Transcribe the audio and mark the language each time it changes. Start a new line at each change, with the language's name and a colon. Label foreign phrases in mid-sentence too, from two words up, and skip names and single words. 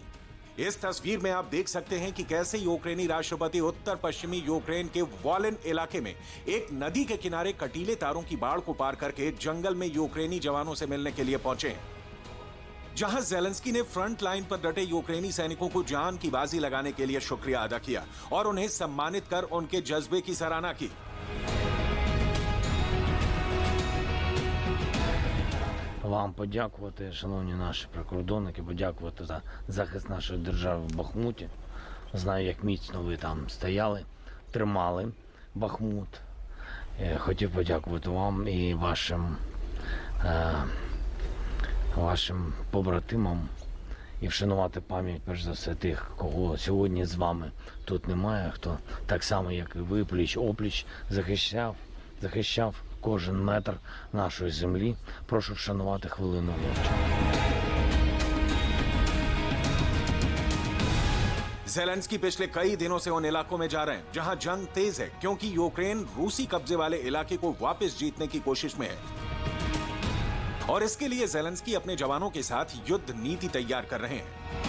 Hindi: इस तस्वीर में आप देख सकते हैं कि कैसे यूक्रेनी राष्ट्रपति उत्तर पश्चिमी यूक्रेन के वॉलिन इलाके में एक नदी के किनारे कटीले तारों की बाड़ को पार करके जंगल में यूक्रेनी जवानों से मिलने के लिए पहुंचे हैं, जहां ज़ेलेंस्की ने
English: front line
Hindi: पर डटे यूक्रेनी सैनिकों को जान की बाजी लगाने के लिए शुक्रिया अदा किया और उन्हें सम्मानित कर उनके जज्बे की सराहना की।
Ukrainian: Вам подякувати, шановні наші прикордонники, подякувати за захист нашої держави в Бахмуті. Знаю, як міцно ви там стояли, тримали Бахмут. Хотів подякувати вам і вашим побратимам і вшанувати пам'ять, перш за все, тих, кого сьогодні з вами тут немає, хто так само, як і ви, пліч-опліч захищав кожен метр нашої землі. Прошу вшанувати хвилину мовчання.
Hindi: ज़ेलेंस्की पिछले कई दिनों से उन इलाकों में जा रहे हैं जहां जंग तेज है, क्योंकि यूक्रेन रूसी कब्जे वाले इलाके को वापस जीतने की कोशिश में है और इसके लिए ज़ेलेंस्की अपने जवानों के साथ युद्ध नीति तैयार कर रहे हैं।